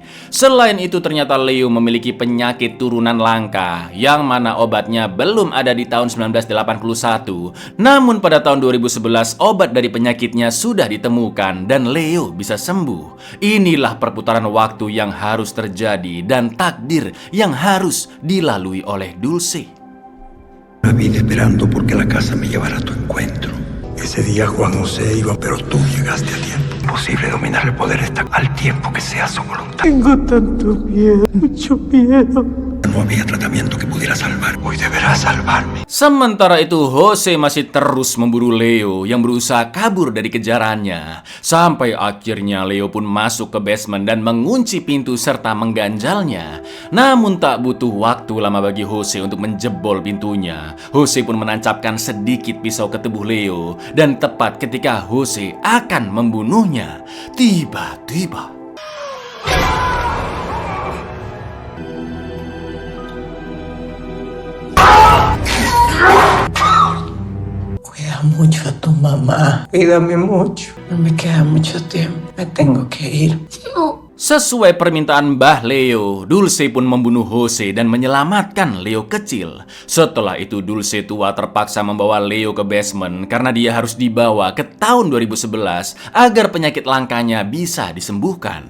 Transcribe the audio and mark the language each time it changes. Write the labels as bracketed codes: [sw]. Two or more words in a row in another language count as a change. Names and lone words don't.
[id] Selain itu ternyata Leo memiliki penyakit turunan langka yang mana obatnya belum ada di tahun 1981. Namun pada tahun 2011 obat dari penyakitnya sudah ditemukan dan Leo bisa sembuh. Inilah perputaran waktu yang harus terjadi dan takdir yang harus dilalui oleh Dulce. [es] La vine esperando porque la casa me llevara a tu encuentro. Ese día Juan José iba, pero tú llegaste a tiempo. Imposible dominar el poder al tiempo que sea su voluntad. Tengo tanto miedo, mucho miedo. No había tratamiento que pudiera salvar. Hoy deberás salvarme. [id] Sementara itu, Jose masih terus memburu Leo yang berusaha kabur dari kejarannya. Sampai akhirnya Leo pun masuk ke basement dan mengunci pintu serta mengganjalnya. Namun tak butuh waktu lama bagi Jose untuk menjebol pintunya. Jose pun menancapkan sedikit pisau ke tubuh Leo. Dan tepat ketika Jose akan membunuhnya, tiba-tiba [es] Cuida mucho a tu mamá. Cuídame mucho. No me queda mucho tiempo. Me tengo que ir. [id] sesuai permintaan Mbah Leo, Dulce pun membunuh Jose dan menyelamatkan Leo kecil. Setelah itu Dulce tua terpaksa membawa Leo ke basement karena dia harus dibawa ke tahun 2011 agar penyakit langkanya bisa disembuhkan.